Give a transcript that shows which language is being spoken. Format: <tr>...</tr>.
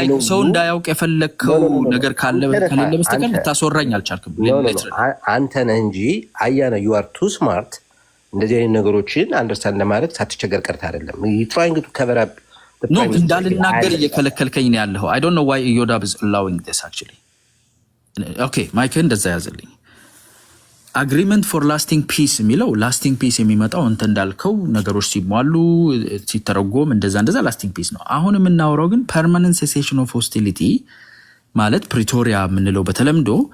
<am>ሰው እንዳያውቅ የፈለግከው ነገር ካለ ከሌለ በስተቀር ልታስወራኝ አልቻልክም። አንተ ነህ እንጂ አያና</am> <en>ዩ አር ቱ ስማርት</en> <am>እንደዚህ አይነት ነገሮችን አንደርስታንድ ለማድረግ ሳትቸገር ቀርታ አይደለም።</am> <en>ትራይንግ ቱ ከቨር አፕ</en> <am>ኖ እንዳልናገር እየከለከልከኝ ነው ያለው።</am> <en>I don't know why Yodab is allowing this actually.</en> <am>Okay, ማይክ እንደዛ ያዘልኝ።</am> <en>አግሪመንት ፎር ላስቲንግ ፒስ</en> <am>የሚለው ላስቲንግ ፒስ የሚመጣው እንተ እንዳልከው ነገሮች ሲሟሉ ሲተረጎም እንደዛ ላስቲንግ ፒስ ነው። አሁን የምናወራው ግን</am> <en>ፐርማነንት ሴሴሽን ኦፍ ሆስቲሊቲ</en> <am>ማለት ፕሪቶሪያ የምንለው በተለምዶ</am>